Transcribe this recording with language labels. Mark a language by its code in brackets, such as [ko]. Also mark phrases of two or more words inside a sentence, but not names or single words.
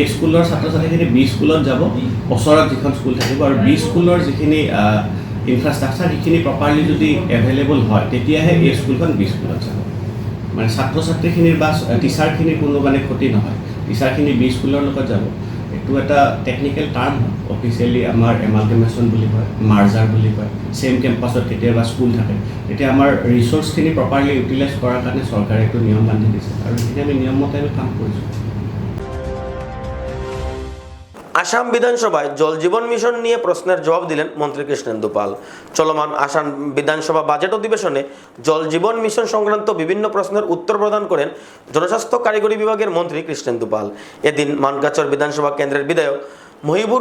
[as] স্কুলৰ ছাত্ৰ ছাত্ৰীখিনি B স্কুলত যাব ওচৰত যিখন স্কুল থাকিব আৰু B স্কুলৰ যিখিনি ইনফ্ৰাষ্ট্ৰাকচাৰ সেইখিনি প্ৰপাৰলি যদি এভেইলেবল হয় তেতিয়াহে A স্কুলখন B স্কুলত যাব মানে ছাত্ৰ ছাত্ৰীখিনিৰ বা টিচাৰখিনিৰ কোনো মানে ক্ষতি নহয় টিচাৰখিনি B স্কুলৰ লগত যাব এইটো এটা [en] technical term [as] হয় অফিচিয়েলি আমাৰ এমালগেমেশ্যন বুলি কয় মাৰ্জাৰ বুলি কয় ছেম কেম্পাছত কেতিয়াবা স্কুল থাকে তেতিয়া আমাৰ ৰিচোৰ্চখিনি [en] properly utilize [as] কৰাৰ কাৰণে চৰকাৰে এইটো নিয়ম বান্ধি দিছে আৰু সেইখিনি আমি নিয়মমতে আমি কাম কৰিছোঁ [bn] আসাম বিধানসভায় জল জীবন মিশন নিয়ে প্রশ্নের জবাব দিলেন মন্ত্রী কৃষ্ণেন্দু পাল চলমান আসাম বিধানসভা বাজেট অধিবেশনে জল জীবন মিশন সংক্রান্ত বিভিন্ন প্রশ্নের উত্তর প্রদান করেন জনস্বাস্থ্য কারিগরি বিভাগের মন্ত্রী কৃষ্ণেন্দু পাল এদিন মানকাচর বিধানসভা কেন্দ্রের বিধায়ক মহিবুর